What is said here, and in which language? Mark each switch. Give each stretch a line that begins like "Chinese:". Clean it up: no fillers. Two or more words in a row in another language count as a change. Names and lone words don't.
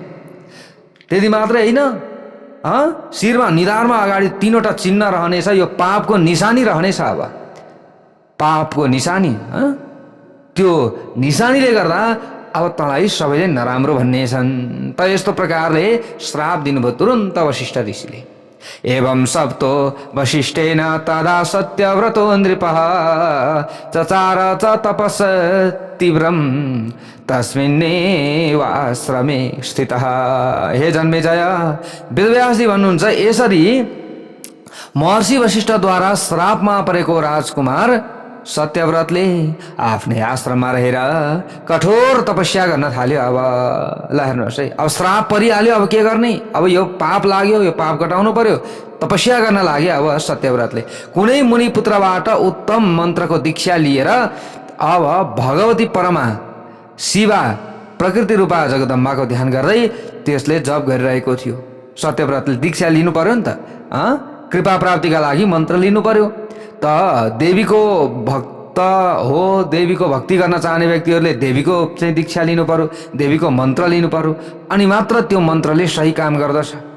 Nepali: त्यति मात्रै होइन, शिरमा निधारमा अगाडि तीनवटा चिन्ह रहनेछ, यो पापको निशानी रहनेछ। अब पापको निशानी, त्यो निशानीले गर्दा अब तँलाई सबैले नराम्रो भन्नेछन्। त यस्तो प्रकारले श्राप दिनुभयो तुरुन्त वशिष्ठ ऋषिले।
Sanskrit: एवं सप्तो वशिष्ठेन तदा सत्यव्रतो नृपः चचार च तपस तीव्रम तस्मिन्नेव आश्रमे स्थितः। हे जन्मेजय,
Nepali: वेदव्यासजी भन्नुहुन्छ यसरी महर्षि वशिष्ठद्वारा श्रापमा परेको राजकुमार सत्यव्रतले आफ्नै आश्रममा रहेर कठोर तपस्या गर्न थाल्यो। अब ल हेर्नुहोस् है, अब श्राप परिहाल्यो, अब के गर्ने, अब यो पाप लाग्यो, यो पाप घटाउनु पर्यो, तपस्या गर्न लाग्यो। अब सत्यव्रतले कुनै मुनि पुत्रबाट उत्तम मन्त्रको दीक्षा लिएर अब भगवती परमा शिवा प्रकृति रूपा जगदम्बाको ध्यान गर्दै त्यसले जप गरिरहेको थियो। सत्यव्रतले दीक्षा लिनु पर्यो नि त, कृपा प्राप्तिका लागि मन्त्र लिनु पर्यो। त देवीको भक्त हो, देवीको भक्ति गर्न चाहने व्यक्तिहरूले देवीको चाहिँ दीक्षा लिनु पर्यो, देवीको मन्त्र लिनु पर्यो, अनि मात्र त्यो मन्त्रले सही काम गर्दछ।